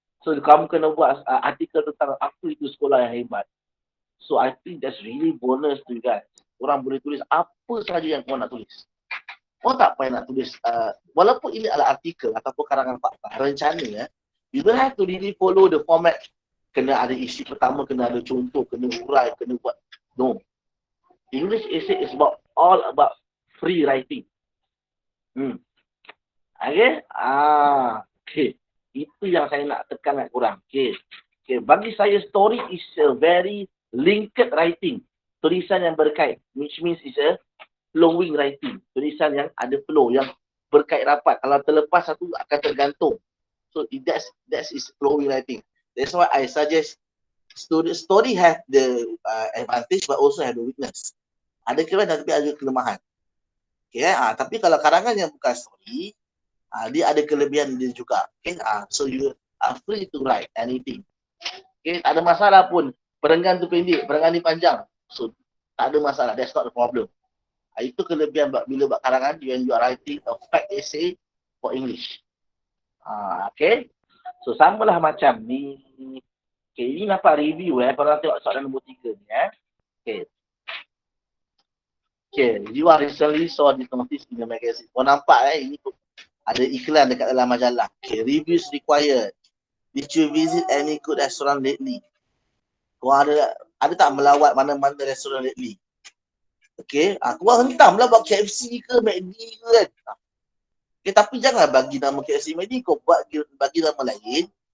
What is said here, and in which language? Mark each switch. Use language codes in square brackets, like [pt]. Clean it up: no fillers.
[ms] So kamu kena buat artikel tentang apa itu sekolah yang hebat. [en] So I think that's really bonus to you guys. [ms] Orang boleh tulis apa sahaja yang kau nak tulis. Kau tak payah nak tulis, walaupun ini adalah artikel ataupun karangan fakta, rencana, [en] you don't have to really follow the format. [ms] Kena ada isi pertama, kena ada contoh, kena urai, kena buat. No. [en] English essay is all about free writing. Okay? Okay. [ms] Itu yang saya nak tekan kat korang. Okay. Okay. Bagi saya, [en] story is a very linked writing. [ms] Tulisan yang berkait. [en] Which means is a flowing writing. [ms] Tulisan yang ada flow, yang berkait rapat. Kalau terlepas satu akan tergantung. [en] So that's is flowing writing. That's why I suggest story have the advantage but also have the weakness. [ms] Ada kelebihan tapi ada kelemahan. Okay, tapi kalau karangan yang bukan story, dia ada kelebihan dia juga. [en] Okay, so you are free to write anything. [ms] Okay, tak ada masalah pun. Perenggan tu pendek, perenggan ni panjang. So tak ada masalah. [en] That's not the problem. [ms] Itu kelebihan bila buat karangan [en] when you are writing a fact essay for English. [ms] Okay. So samalah macam ni. Okay, ini nampak review Korang tengok soalan nombor 3 ni Okay. [en] Okay, you are recently saw this notice in the magazine. [ms] Kau nampak ini ada iklan dekat dalam majalah. [en] Okay, reviews required. Did you visit any good restaurant lately? [ms] Kau ada tak melawat mana-mana restoran lately? Okay, kau hentam lah buat KFC ke McD ke kan? Okay, tapi jangan bagi nama KFC McD, kau bagi nama lain.